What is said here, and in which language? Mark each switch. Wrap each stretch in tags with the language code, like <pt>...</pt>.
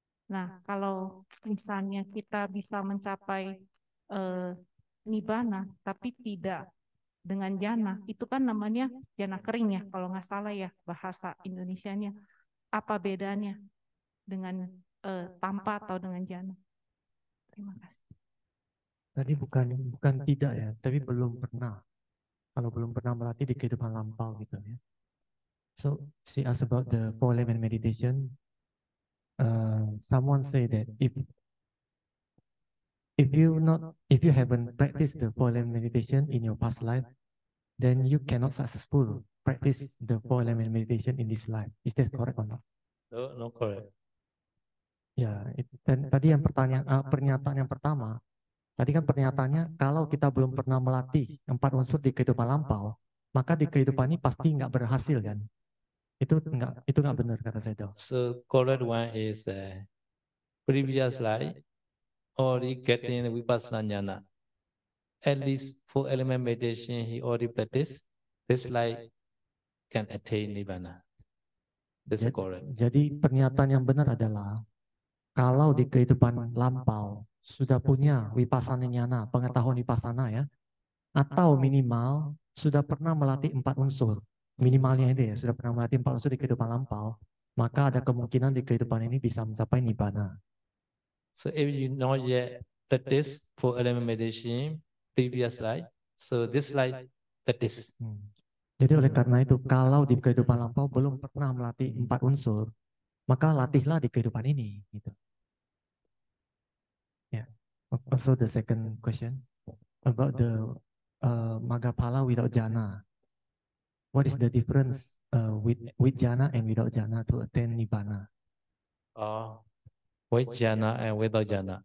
<id>Nah, kalau misalnya kita bisa mencapai nibbana tapi tidak dengan jana, itu kan namanya jana kering ya, kalau nggak salah ya bahasa Indonesianya. Apa bedanya dengan tanpa atau dengan jana? Terima kasih. Tadi bukan tidak ya, tapi belum pernah. Kalau belum pernah melatih di kehidupan lampau gitu ya.</id> <en>So she asked about the 4 element meditation. Someone say that if you haven't practiced the 4 element meditation in your past life, then you cannot successful practice the 4 element meditation in this life. Is that correct or not? No, no correct.</en> <id>Ya, dan tadi yang pernyataan yang pertama, tadi kan pernyataannya kalau kita belum pernah melatih 4 unsur di kehidupan lampau, maka di kehidupan ini pasti nggak berhasil kan? Itu nggak benar kata saya dong.</id> <en>So correct one is previous life already getting vipassana jnana. At least 4 element meditation he already practiced. This life can attain nibbana. This is correct.</en> <id>Jadi pernyataan yang benar adalah kalau di kehidupan lampau sudah punya vipassana jnana, pengetahuan vipassana ya, atau minimal sudah pernah melatih 4 unsur, minimalnya itu ya, sudah pernah melatih 4 unsur di kehidupan lampau, maka ada kemungkinan di kehidupan ini bisa mencapai nibbana.</id> <en>So if you not yet practice 4 element meditation previous life, so this life practice.</en> <id>Jadi oleh karena itu, kalau di kehidupan lampau belum pernah melatih 4 unsur, maka latihlah di kehidupan ini. Gitu.</id> <en>Yeah. Also the second question about the Maggaphala without jhana. What is the difference with jhana and without jhana to attain nibbana? with jhana and without jhana.</en>